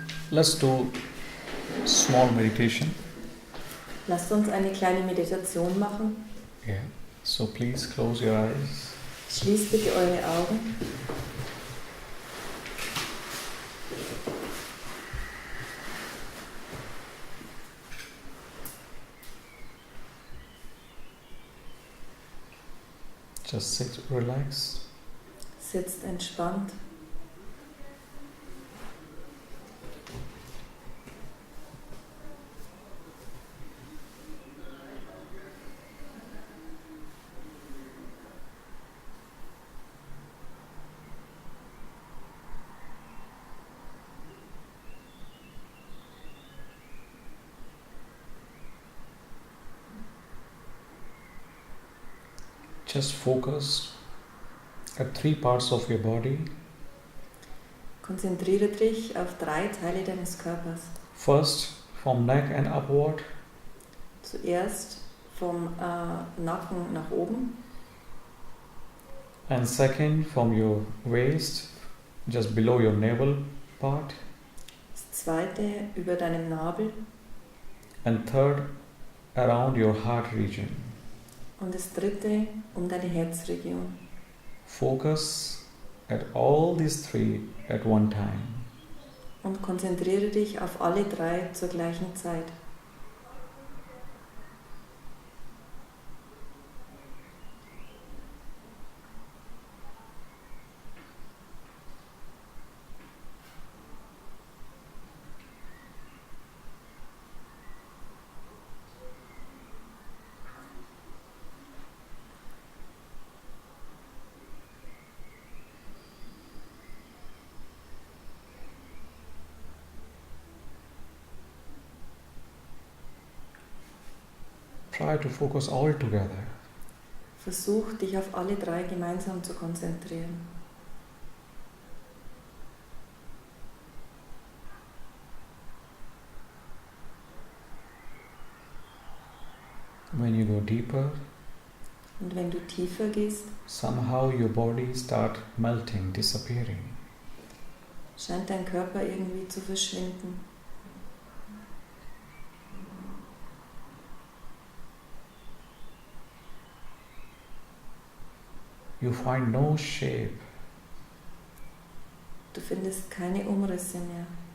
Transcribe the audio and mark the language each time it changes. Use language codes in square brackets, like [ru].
[en] Let's do small meditation. [de] Lasst uns eine kleine Meditation machen. [en] Yeah. So please close your eyes. [de] Schließt bitte eure Augen. [en] Just sit relaxed. [de] Sitzt entspannt. [en] Just focus at 3 parts of your body. [de] Konzentriere dich auf 3 Teile deines Körpers. [en] First, from neck and upward. [de] Zuerst vom Nacken nach oben. [en] And second, from your waist, just below your navel part. [de] Das zweite über deinem Nabel. [en] And third, around your heart region. [de] Und das dritte um deine Herzregion. [en] Focus at all these 3 at one time. [de] Und konzentriere dich auf alle 3 zur gleichen Zeit. [en] Try to focus all together. [de] Versuch, dich auf alle 3 gemeinsam zu konzentrieren. [en] When you go deeper, [de] Und wenn du tiefer gehst, [en] somehow your body start melting, disappearing. [de] scheint dein Körper irgendwie zu verschwinden. [en] You find no shape. [de] Du findest keine Umrisse mehr.